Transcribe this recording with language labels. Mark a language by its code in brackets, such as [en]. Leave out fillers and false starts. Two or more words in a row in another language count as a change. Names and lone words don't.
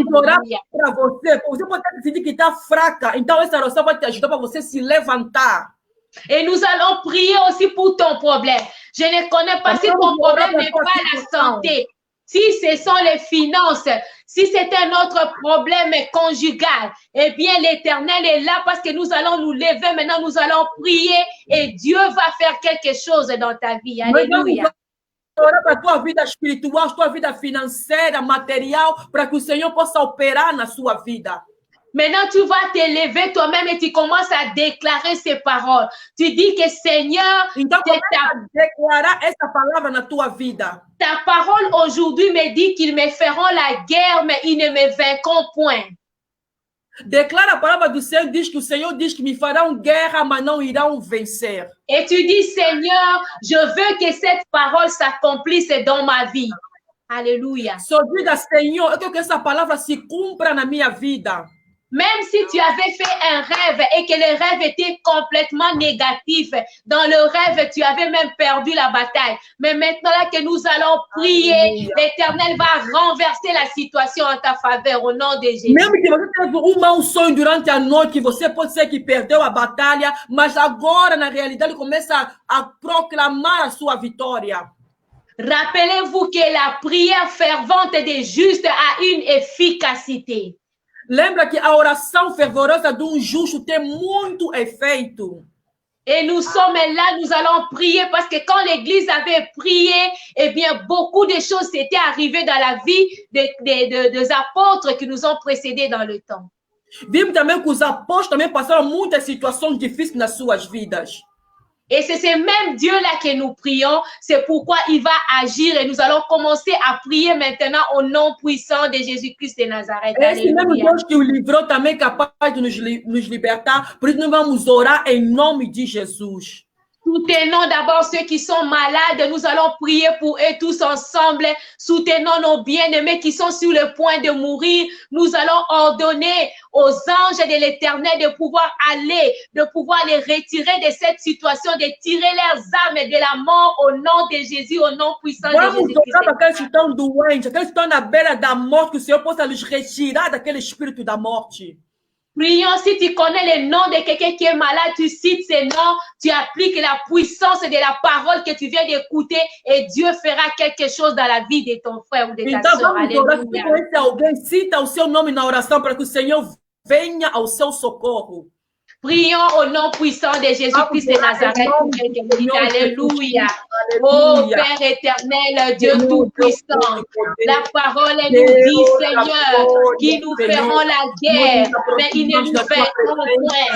[pt] Para você. Você pode decidir que está fraca, então essa oração vai te ajudar para você se levantar. [fr] Et nous allons prier aussi pour ton problème. Je ne connais pas si ton problème n'est pas la santé. Si ce sont les finances, si c'est un autre problème conjugal, eh bien, l'Éternel est là parce que nous allons nous lever. Maintenant, nous allons prier et Dieu va faire quelque chose dans ta vie. Alléluia. [pt] Orar para a tua vida espiritual, tua vida financeira, material, para que o Senhor possa operar na sua vida. [fr] Maintenant, tu vas te lever toi-même et tu commences à déclarer ces paroles. Tu dis que Seigneur, [pt] então, declarar essa palavra na tua vida. [fr] Ta parole aujourd'hui me dit qu'ils me feront la guerre, mais ils ne me vaincront point. [pt] Declara a palavra do Senhor, diz que o Senhor diz que me farão guerra, mas não irão vencer. [fr] Et tu dis, Seigneur, je veux que cette parole s'accomplisse dans ma vie. Alléluia. [pt] Só diga, Senhor, eu quero que essa palavra se cumpra na minha vida. [fr] Même si tu avais fait un rêve et que le rêve était complètement négatif, dans le rêve, tu avais même perdu la bataille. Mais maintenant là que nous allons prier, l'Éternel va renverser la situation en ta faveur au nom de Jésus. [pt] Mesmo que você teve mau sonho durante a noite, você pode ser que perdeu a batalha, mas agora, na realidade, começa a proclamar a sua vitória. [fr] Rappelez-vous que la prière fervente des justes a une efficacité. [pt] Lembra que a oração fervorosa de justo tem muito efeito. [fr] Et nous sommes là, nous allons prier parce que quand l'Église avait prié, eh bien, beaucoup de choses s'étaient arrivées dans la vie des apôtres qui nous ont précédés dans le temps. [pt] Vimos também que os apóstolos também passaram muitas situações difíceis nas suas vidas. [fr] Et c'est ce même Dieu-là que nous prions. C'est pourquoi il va agir et nous allons commencer à prier maintenant au nom puissant de Jésus-Christ de Nazareth. [pt] Esse mesmo Deus que o livrou também é capaz de nos libertar. Por isso nós vamos orar em nome de Jesus. [fr] Soutenons d'abord ceux qui sont malades. Nous allons prier pour eux tous ensemble. Soutenons nos bien-aimés qui sont sur le point de mourir. Nous allons ordonner aux anges de l'Éternel de pouvoir aller, de pouvoir les retirer de cette situation, de tirer leurs âmes de la mort au nom de Jésus, au nom puissant de Jésus-Christ. [pt] Vamos orar para aqueles que estão doentes, aqueles que estão na beira da morte, que o Senhor possa los retirar daquele espírito da morte. [fr] Prions, si tu connais le nom de quelqu'un qui est malade, tu cites ses noms, tu appliques la puissance de la parole que tu viens d'écouter et Dieu fera quelque chose dans la vie de ton frère ou de ta sœur. Alléluia. [pt] Se alguém cita o seu nome na oração para que o Senhor venha ao seu socorro. [fr] Prions au nom puissant de Jésus-Christ de Nazareth. Alléluia. Oh Père éternel, Dieu tout-puissant, la parole nous dit, Seigneur, qu'ils nous feront la guerre, mais ils ne nous vaincront point.